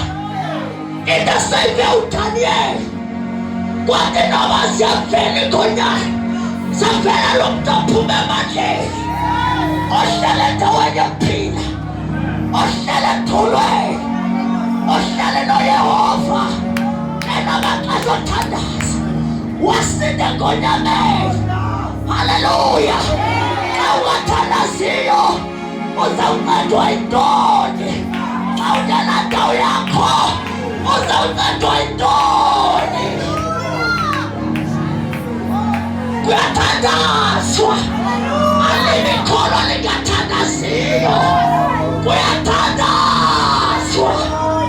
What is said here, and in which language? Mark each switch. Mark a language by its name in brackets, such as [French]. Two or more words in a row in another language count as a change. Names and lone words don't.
[Xhosa] Into seyive uDaniel kwathi noma siyavela ingonyama, savela lo muntu aphume emandleni, ohlala endaweni yokuphila, ohlala emthulweni, ohlala noYehova enamaxesha othandaza, wasinda engonyameni. Hallelujah. Xa ungathandaziyo uzawuncedwa yintoni? Xa ungenandawo yakho uzawuncedwa yintoni? Kuyathandazwa, alikholwa lingathandaziyo, kuyathandazwa.